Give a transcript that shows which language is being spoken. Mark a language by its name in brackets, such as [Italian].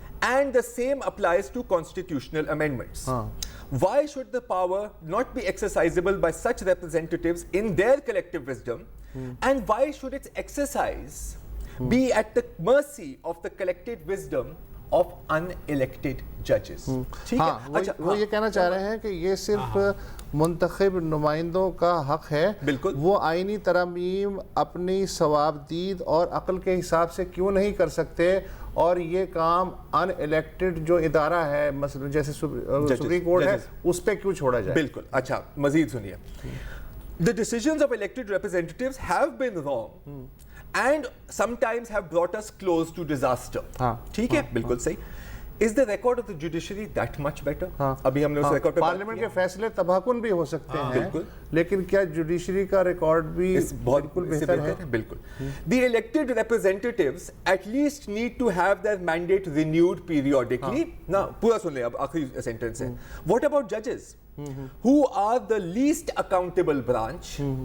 [English] And the same applies to constitutional amendments. Why should the power not be exercisable by such representatives in their collective wisdom? And why should its exercise be at the mercy of the collective wisdom of unelected judges? [Urdu] وہ یہ کہنا چاہ رہے ہیں کہ یہ صرف منتخب نمائندوں کا حق ہے. بالکل. وہ آئینی ترامیم اپنی ثوابدید اور عقل کے حساب سے کیوں نہیں کر سکتے, اور یہ کام ان الیکٹڈ جو ادارہ ہے مثلا جیسے سپریم کورٹ ہے اس پہ کیوں چھوڑا جائے. بالکل. اچھا مزید سنیے. [English] The decisions of elected representatives have been wrong and sometimes have brought us close to disaster. [Urdu] ٹھیک ہے. بالکل صحیح. [English] Is the record of the judiciary that much better? [Urdu] ابھی ہم نے اس ریکارڈ پہ پارلیمنٹ کے فیصلے تباہکن بھی ہو سکتے ہیں, لیکن کیا جوڈیشری کا ریکارڈ بھی بالکل بہتر ہے؟ بالکل. [English] The elected representatives at least need to have their mandate renewed periodically. [Urdu] نا پورا سن لیں, اب آخری سینٹنس ہے. [English] What about judges who are the least accountable branch?